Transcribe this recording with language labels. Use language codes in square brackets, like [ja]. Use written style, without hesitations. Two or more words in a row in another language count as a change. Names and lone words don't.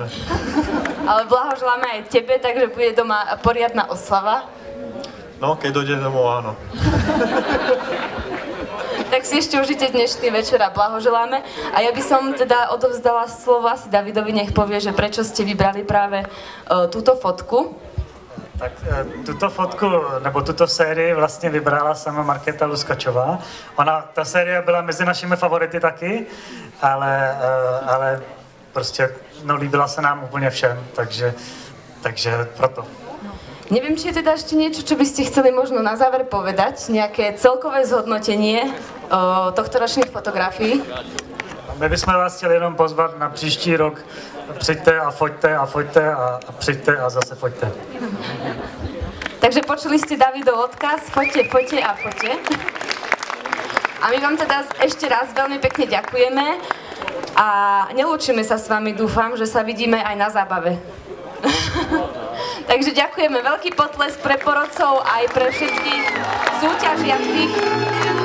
[sk] Ale blahoželáme aj tebe, takže bude doma poriadna oslava. No, keď dojde domov, áno. Tak si ešte užite dnešný večer a blahoželáme. A ja by som teda odovzdala slovo asi Davidovi, nech povie, že prečo ste vybrali práve túto fotku. [cs] Tak tuto fotku, nebo tuto sérii vlastně vybrala sama Markéta Luskačová. Ta série byla mezi našimi favority taky, ale prostě líbila se nám úplně všem, takže proto. [sk] Neviem, či je teda ešte niečo, čo by ste chceli možno na záver povedať, nejaké celkové zhodnotenie tohtoročných fotografií. [cs] My bychom vás chtěli jenom pozvat na příští rok. Přijďte a foťte a foťte a přijďte a zase foťte. [sk] Takže počuli ste Davidov odkaz, foťte, foťte a foťte. A my vám teda ešte raz veľmi pekne ďakujeme a nelúčime sa s vami, dúfam, že sa vidíme aj na zábave. Takže ďakujeme, veľký potlesk pre porodcov aj pre všetkých súťažiacich.